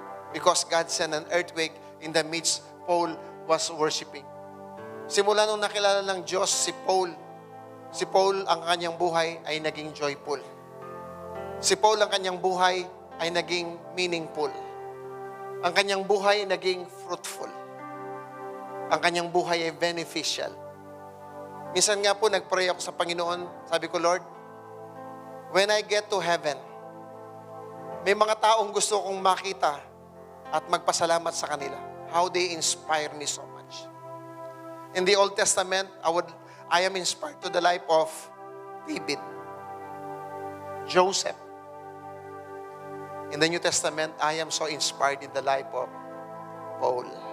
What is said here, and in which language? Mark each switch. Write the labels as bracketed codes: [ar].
[en] Because God sent an earthquake in the midst Paul was worshiping. [tl] Simula nung nakilala ng Diyos si Paul ang kanyang buhay ay naging joyful. Si Paul ang kanyang buhay ay naging meaningful. Ang kanyang buhay ay naging fruitful. Ang kanyang buhay ay beneficial. Minsan nga po nagpray ako sa Panginoon, sabi ko, [en] Lord, when I get to heaven, [tl] may mga taong gusto kong makita at magpasalamat sa kanila. [en] How they inspire me so much. In the Old Testament, I am inspired to the life of David, Joseph. In the New Testament, I am so inspired in the life of Paul.